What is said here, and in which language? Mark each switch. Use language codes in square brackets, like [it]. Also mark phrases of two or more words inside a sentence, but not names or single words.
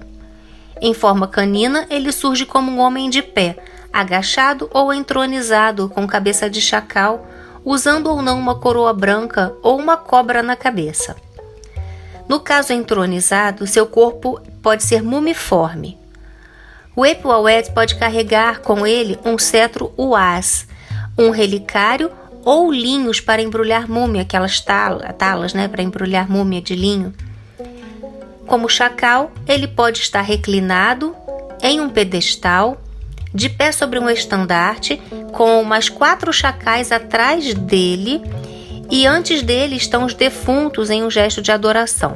[pt] Em forma canina, ele surge como um homem de pé, agachado ou entronizado, com cabeça de chacal, usando ou não uma coroa branca ou uma cobra na cabeça. No caso entronizado, seu corpo pode ser mumiforme. Wep-Wawet pode carregar com ele um cetro uaz, um relicário ou linhos para embrulhar múmia, aquelas talas, para embrulhar múmia de linho. Como chacal, ele pode estar reclinado em um pedestal, de pé sobre um estandarte, com mais 4 chacais atrás dele, e antes dele estão os defuntos em um gesto de adoração.